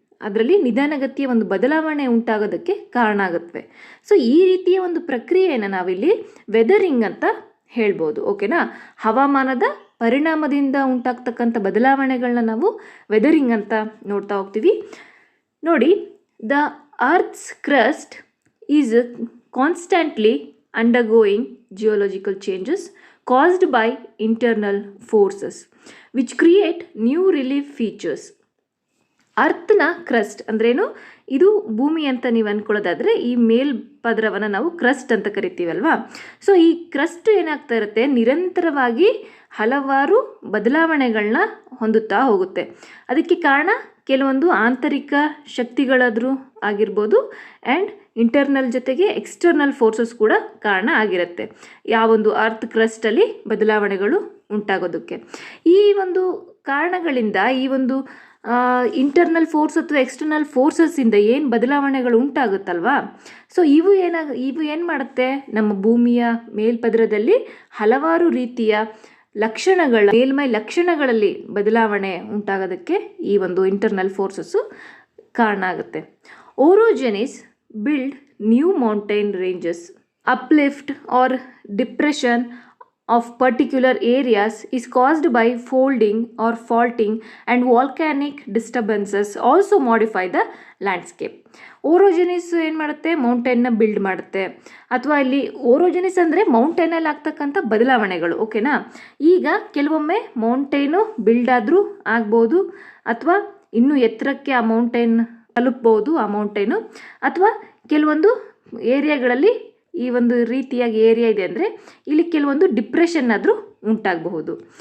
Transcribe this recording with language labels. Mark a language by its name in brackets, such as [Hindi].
[Kannada] ಅದರಲ್ಲಿ ನಿಧಾನಗತಿಯ ಒಂದು ಬದಲಾವಣೆ ಉಂಟಾಗೋದಕ್ಕೆ ಕಾರಣ ಆಗುತ್ತವೆ. ಸೊ ಈ ರೀತಿಯ ಒಂದು ಪ್ರಕ್ರಿಯೆಯನ್ನು ನಾವಿಲ್ಲಿ ವೆದರಿಂಗ್ ಅಂತ ಹೇಳ್ಬೋದು. ಓಕೆನಾ? ಹವಾಮಾನದ ಪರಿಣಾಮದಿಂದ ಉಂಟಾಗ್ತಕ್ಕಂಥ ಬದಲಾವಣೆಗಳನ್ನ ನಾವು ವೆದರಿಂಗ್ ಅಂತ ನೋಡ್ತಾ ಹೋಗ್ತೀವಿ. [English] ನೋಡಿ, the earth's crust is constantly undergoing geological changes caused by internal forces which create new relief features. [Kannada] ಅರ್ಥನ crust ಅಂದ್ರೇನು? ಇದು ಭೂಮಿ ಅಂತ ನೀವು ಅಂದ್ಕೊಳ್ಳೋದಾದರೆ ಈ ಮೇಲ್ಪದರವನ್ನು ನಾವು ಕ್ರಸ್ಟ್ ಅಂತ ಕರಿತೀವಲ್ವಾ. ಸೊ ಈ ಕ್ರಸ್ಟ್ ಏನಾಗ್ತಾ ಇರುತ್ತೆ, ನಿರಂತರವಾಗಿ ಹಲವಾರು ಬದಲಾವಣೆಗಳನ್ನ ಹೊಂದುತ್ತಾ ಹೋಗುತ್ತೆ. ಅದಕ್ಕೆ ಕಾರಣ ಕೆಲವೊಂದು ಆಂತರಿಕ ಶಕ್ತಿಗಳಾದರೂ ಆಗಿರ್ಬೋದು ಆ್ಯಂಡ್ ಇಂಟರ್ನಲ್ ಜೊತೆಗೆ ಎಕ್ಸ್ಟರ್ನಲ್ ಫೋರ್ಸಸ್ ಕೂಡ ಕಾರಣ ಆಗಿರುತ್ತೆ ಯಾವೊಂದು ಅರ್ತ್ ಕ್ರಸ್ಟಲ್ಲಿ ಬದಲಾವಣೆಗಳು ಉಂಟಾಗೋದಕ್ಕೆ. ಈ ಒಂದು ಕಾರಣಗಳಿಂದ, ಈ ಒಂದು ಇಂಟರ್ನಲ್ ಫೋರ್ಸ್ ಅಥವಾ ಎಕ್ಸ್ಟರ್ನಲ್ ಫೋರ್ಸಸ್ಸಿಂದ ಏನು ಬದಲಾವಣೆಗಳು ಉಂಟಾಗುತ್ತಲ್ವಾ, ಸೊ ಇವು ಏನು ಮಾಡುತ್ತೆ, ನಮ್ಮ ಭೂಮಿಯ ಮೇಲ್ಪದರದಲ್ಲಿ ಹಲವಾರು ರೀತಿಯ ಮೇಲ್ಮೈ ಲಕ್ಷಣಗಳಲ್ಲಿ ಬದಲಾವಣೆ ಉಂಟಾಗೋದಕ್ಕೆ ಈ ಒಂದು ಇಂಟರ್ನಲ್ ಫೋರ್ಸಸ್ಸು ಕಾರಣ ಆಗುತ್ತೆ. [English] Orogenies build new mountain ranges. Uplift or depression of particular areas is caused by folding or faulting and volcanic disturbances also modify the landscape. [Kannada] ಓರೋಜೆನಿಸ್ ಏನು ಮಾಡುತ್ತೆ, ಮೌಂಟೇನ್ನ ಬಿಲ್ಡ್ ಮಾಡುತ್ತೆ. ಅಥವಾ ಇಲ್ಲಿ ಓರೋಜೆನಿಸ್ ಅಂದರೆ ಮೌಂಟೇನಲ್ಲಿ ಆಗ್ತಕ್ಕಂಥ ಬದಲಾವಣೆಗಳು. ಓಕೆನಾ? ಈಗ ಕೆಲವೊಮ್ಮೆ ಮೌಂಟೇನು ಬಿಲ್ಡ್ ಆದರೂ ಆಗ್ಬೋದು, ಅಥವಾ ಇನ್ನೂ ಎತ್ತರಕ್ಕೆ ಆ ಮೌಂಟೇನ್ ತಲುಪ್ಬೋದು ಆ ಮೌಂಟೇನು, ಅಥವಾ ಕೆಲವೊಂದು ಏರಿಯಾಗಳಲ್ಲಿ ಈ ಒಂದು ರೀತಿಯಾಗಿ ಏರಿಯಾ ಇದೆ ಅಂದರೆ ಇಲ್ಲಿ ಕೆಲವೊಂದು ಡಿಪ್ರೆಷನ್ ಆದರೂ ಉಂಟಾಗಬಹುದು.